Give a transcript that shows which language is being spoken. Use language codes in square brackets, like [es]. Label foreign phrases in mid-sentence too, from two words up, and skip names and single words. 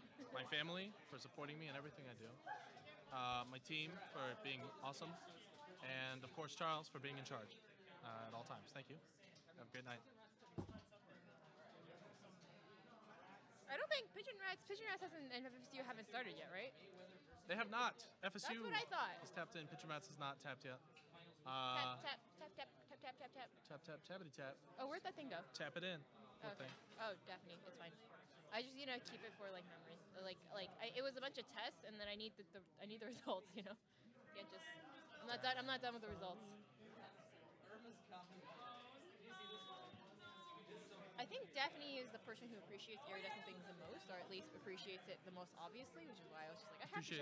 [en] my family for supporting me in everything I do, my team for being awesome, and of course Charles for being in charge at all times. Thank you. Have a great night. I don't think Pigeon Rats hasn't and FSU haven't started yet, right? They have not. FSU That's what I thought. is tapped in. Pitcher Mats is not tapped yet. Tap tap tap tap tap tap tap tap. Tap, tap, tappity tap. Oh, where'd that thing go? Tap it in. Poor Okay. thing. Oh, Daphne, it's fine. I just keep it for like memory. It was a bunch of tests, and then I need the results. You know, can't just. I'm not done with the results. I think Daphne is the person who appreciates iridescent things the most, or at least appreciates it the most obviously, which is why I was just like, I have to show